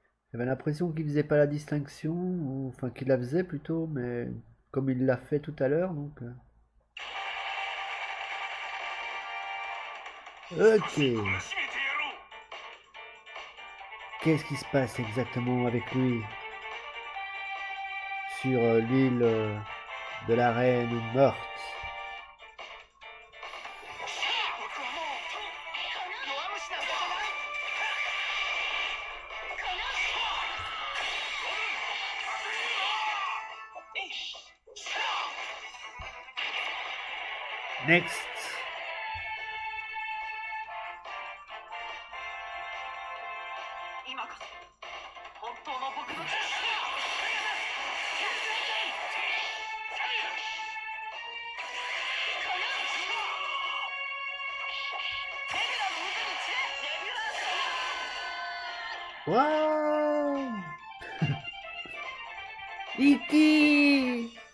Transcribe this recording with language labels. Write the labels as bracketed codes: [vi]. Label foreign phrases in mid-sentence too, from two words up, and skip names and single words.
[fr] J'avais l'impression qu'il faisait pas la distinction, ou enfin qu'il la faisait plutôt, mais comme il l'a fait tout à l'heure, donc. Ok. [ja] 締めてやろう [fr] Qu'est-ce qui se passe exactement avec lui sur l'île de la Reine Morte? [ja] 僕はもう弱虫なんかじゃない。 Next. 今こそ本当の僕の力だ。 [fr] Waouh! Iki!